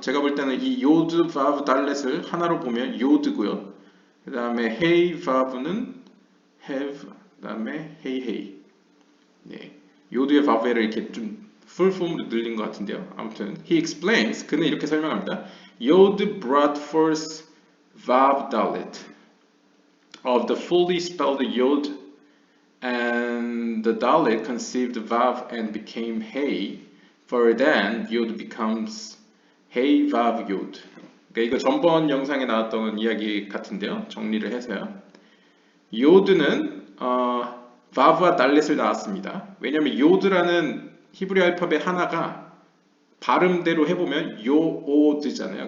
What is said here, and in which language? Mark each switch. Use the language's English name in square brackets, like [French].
[Korean] 제가 볼 때는 이 요드 바브 달렛을 하나로 보면 요드고요. 그 다음에 헤이 바브는 have, 그 다음에 헤이 헤이. 네, 요드의 바브를 이렇게 좀 full form으로 늘린 것 같은데요. 아무튼 [English] he explains, [Korean] 그는 이렇게 설명합니다. [English] Yod brought forth Vav Dalet of the fully spelled Yod, and the Dalet conceived Vav and became Hey. For then Yod becomes Hey Vav Yod. [Korean] 그러니까 이거 전번 영상에 나왔던 이야기 같은데요. 정리를 해서요. 요드는 바브와 달렛을 낳았습니다. 왜냐하면 요드라는 히브리 알파벳 하나가 발음대로 해보면 요오드잖아요.